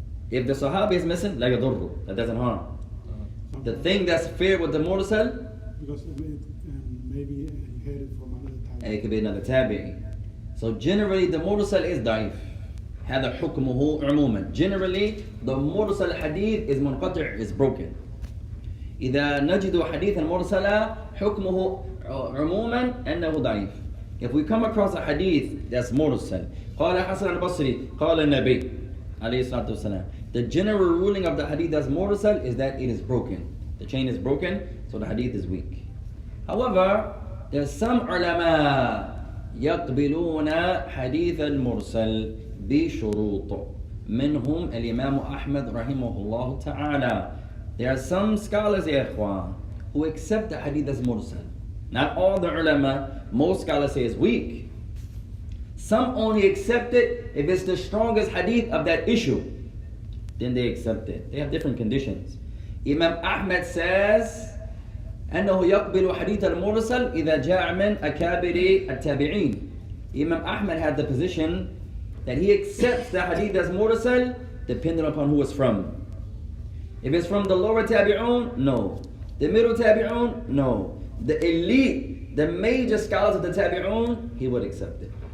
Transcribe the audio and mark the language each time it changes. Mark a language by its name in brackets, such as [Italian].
[English] If the Sahabi is missing, [Arabic] لا يضره. [English] That doesn't harm. The thing that's fair with the mursal, because maybe he heard it from another time. it could be another tabi'i. So generally the mursal is ضعيف. [Arabic] هذا حكمه عموما. [English] Generally the mursal hadith is منقطع, is broken. [Arabic] إذا نجد حديثا مرسلا حكمه عموما أنه ضعيف. [English] If we come across a hadith that's mursal, [Arabic] قال حسن البصري قال النبي عليه الصلاة والسلام, [English] the general ruling of the hadith that's mursal is that it is broken. The chain is broken, so the hadith is weak. However, there's some ulama [Arabic] يقبلون حديث المرسل بشروط. منهم الإمام أحمد رحمه الله تعالى. [English] There are some scholars, ya ikhwan, who accept the hadith as mursal. Not all the ulama, most scholars say it's weak. Some only accept it if it's the strongest hadith of that issue. Then they accept it. They have different conditions. Imam Ahmad says, [Arabic] أنه يقبل حديث المرسل إذا جاء من أكابر التابعين. [English] Imam Ahmad had the position that he accepts the hadith as mursal depending upon who it's from. If it's from the lower tabi'un, no. The middle tabi'un, no. The elite, the major scholars of the tabi'un, he would accept it.